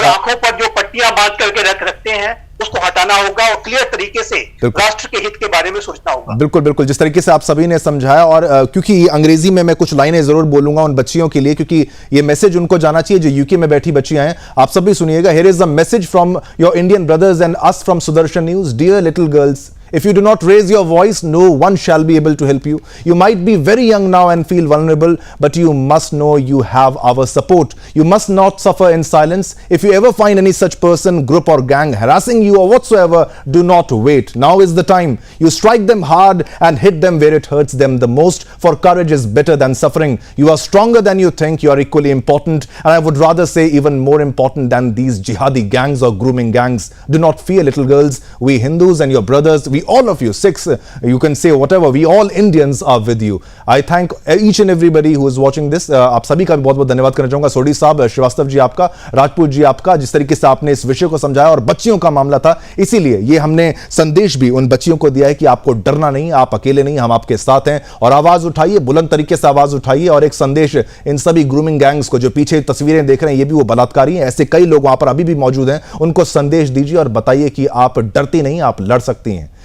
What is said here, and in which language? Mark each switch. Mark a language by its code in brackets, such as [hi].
[hi] और आंखों पर जो पट्टियां बांध करके रखते हैं उसको हटाना होगा और क्लियर तरीके से बिल्कुल। राष्ट्र के हित के बारे में सोचना होगा। बिल्कुल बिल्कुल, जिस तरीके से आप सभी ने समझाया, और क्योंकि अंग्रेजी में मैं कुछ लाइनें जरूर बोलूंगा उन बच्चियों के लिए, क्योंकि ये मैसेज उनको जाना चाहिए जो यूके में बैठी बच्चियां हैं। आप सभी सुनिएगा। [en] Here is a message from your Indian brothers and us from Sudarshan news. Dear little girls, if you do not raise your voice, no one shall be able to help you. You might be very young now and feel vulnerable, but you must know you have our support. You must not suffer in silence. If you ever find any such person, group or gang harassing you or whatsoever, do not wait. Now is the time. You strike them hard and hit them where it hurts them the most, for courage is better than suffering. You are stronger than you think. You are equally important, and I would rather say even more important than these jihadi gangs or grooming gangs. Do not fear, little girls. We Hindus and your brothers, we all of you, Sikhs, you can say whatever, we all Indians are with you. I thank each and everybody who is watching this. [hi] आप सभी का भी बहुत बहुत धन्यवाद करना चाहूंगा। सोडी साहब, श्रीवास्तव जी आपका, राजपूत जी आपका, जिस तरीके से आपने इस विषय को समझाया, और बच्चियों का मामला था, इसीलिए ये हमने संदेश भी उन बच्चियों को दिया है कि आपको डरना नहीं, आप अकेले नहीं, हम आपके साथ हैं। और आवाज उठाइए, बुलंद तरीके से आवाज उठाइए, और एक संदेश इन सभी ग्रूमिंग गैंग्स को, जो पीछे तस्वीरें देख रहे हैं ये भी वो बलात्कारी हैं, ऐसे कई लोग वहां पर अभी भी मौजूद हैं, उनको संदेश दीजिए और बताइए कि आप डरती नहीं, आप लड़ सकती हैं।